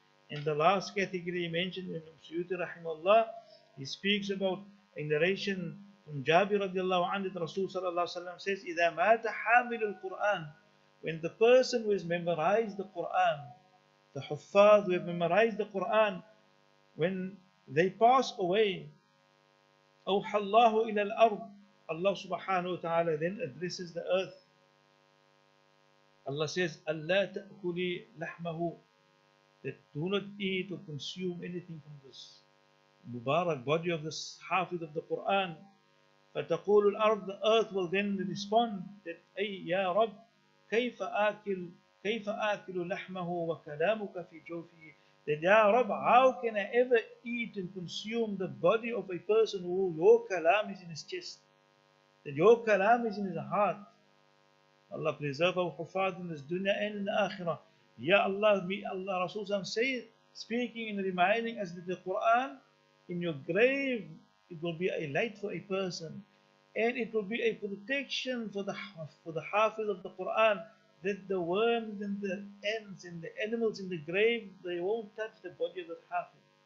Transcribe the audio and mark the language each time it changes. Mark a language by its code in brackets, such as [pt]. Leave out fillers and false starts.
[en] In the last category mentioned in Suyuti Rahimahullah, he speaks about a narration from Jabir radiallahu anhu that Rasul sallallahu alayhi wa sallam says, [ar] إِذَا مَاتَ حَامِلُ الْقُرْآنِ. [en] When the person who has memorized the Quran, the huffaz who have memorized the Quran, when they pass away, [ar] أوحى الله إلى الأرض. [en] Allah subhanahu wa ta'ala then addresses the earth. Allah says, [ar] أَلَّا تَأْكُلِي لَحْمَهُ. [en] That do not eat or consume anything from this Mubarak body of this Hafid of the Quran. [ar] فَتَقُولُ الْأَرض. [en] The earth will then respond that, [ar] أي يا رب كيف آكل لحمه وكلامك في جوفه. [en] That, Ya Rabb, how can I ever eat and consume the body of a person who your kalam is in his chest, that your kalam is in his heart? Allah preserve our hufad in this dunya and in the akhirah. Ya Allah, may Allah Rasul say, speaking and reminding us that the Quran in your grave, it will be a light for a person, and it will be a protection for the Hafiz of the Quran, that the worms and the ants and the animals in the grave, they won't touch the body of the Hafiz.